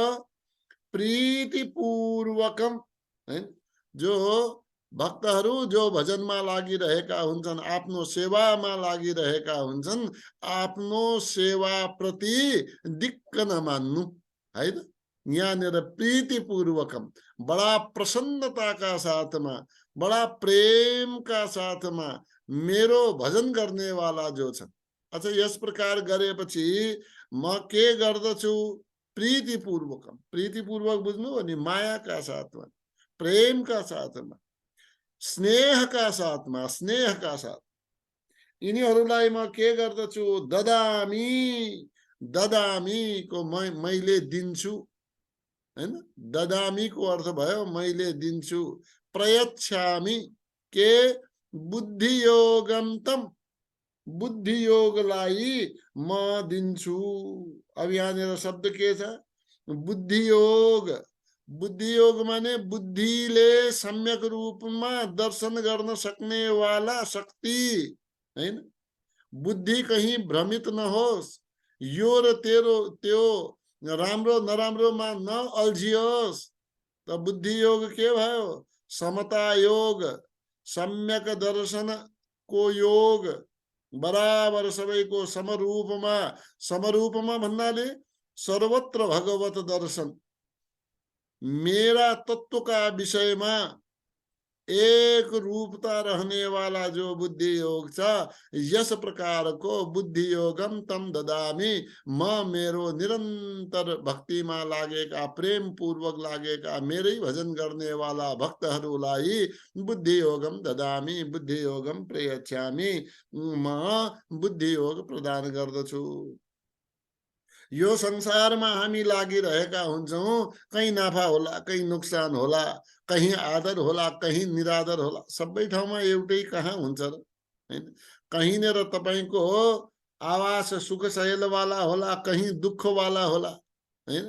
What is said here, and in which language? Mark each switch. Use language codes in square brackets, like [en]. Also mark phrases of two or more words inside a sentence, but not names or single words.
[ne] प्रीति पूर्वकम है। जो भक्तहरू जो भजनमा लागिरहेका हुन्छन्, आफ्नो सेवामा लागिरहेका हुन्छन्, आफ्नो सेवा प्रति दिक्क नमान्नु है। यहाँनिर प्रीति पूर्वकम, बड़ा प्रसन्नता का साथमा, बड़ा प्रेम का साथमा मेरो भजन गर्ने वाला जो छ। अच्छा, यस प्रकार गरेपछि म के गर्दछु? प्रीति पूर्वकम, प्रीति पूर्वक बुझ्नु अनि माया का साथमा, प्रेम का साथमा, स्नेह का साथमा, स्नेह का साथ यिनीहरूलाई म के गर्दछु? ददामी, ददामी को मैले दिन्छु हैन। ददामी को अर्थ भयो मैले दिन्छु। [sa] प्रयच्छामि के बुद्धि योगम तम, [ne] बुद्धि योगलाई म दिन्छु। अब यहाँनिर शब्द के छ? बुद्धि योग। बुद्धि योग माने बुद्धिले सम्यक रूपमा दर्शन गर्न सक्ने वाला शक्ति हैन। बुद्धि कहीं भ्रमित नहोस्, यो र तेरो त्यो राम्रो नराम्रोमा न अल्झियोस्। त बुद्धि योग के भयो? समता योग, सम्यक दर्शन को योग, बराबर सबैको समरूपमा। समरूपमा भन्नाले सर्वत्र भगवत दर्शन, [hi] मेरा तत्व का विषय में एक रूपता रहने वाला [ne] जो बुद्धि योग छ, यस प्रकार को [sa] बुद्धि योगम तम ददामी। [ne] म मेरो निरंतर भक्ति में लागेका, प्रेम पूर्वक लागेका, मेरै भजन गर्ने वाला भक्तहरूलाई [sa] बुद्धि योगम ददामी, बुद्धि योगम प्रयच्छामी। [ne] म बुद्धि योग प्रदान गर्दछु। यो संसारमा हामी लागिरहेका हुन्छौं, कहीं नाफा होला, कहीं नुकसान होला, कहीं आदर होला, कहीं निरादर होला। सबै ठाउँमा एउटै कहाँ हुन्छ र हैन। कहीँनेर तपाईको आवास सुख सहेल वाला होला, कहीं दुःख वाला होला हैन।